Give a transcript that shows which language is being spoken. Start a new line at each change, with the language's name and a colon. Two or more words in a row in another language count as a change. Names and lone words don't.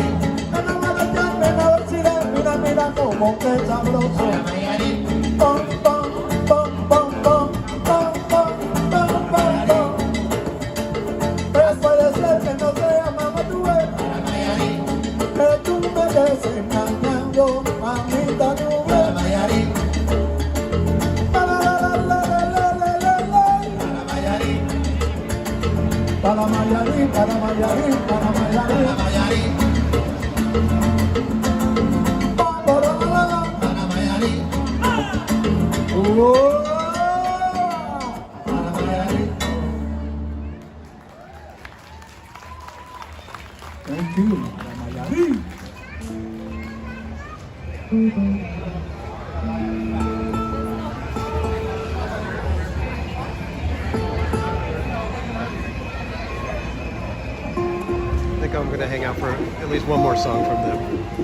Spanish: No me dejes la velocidad, mira, mira cómo que sabroso. Para Mayarí. Pom, pom, pom, pom, pom, pom, pom, pom, pom, pom. Pero puede ser que no sea mamá tú ves. Para Mayarí. Que tú me estés engañando, mamita tú ves. Para Mayarí. Para Mayarí, para Mayarí, para Mayarí, para Mayarí. Para Mayarí. Para Mayarí.
English: Thank you,
Spanish: para Mayarí.
English: I think I'm going to hang out for at least one more song from them.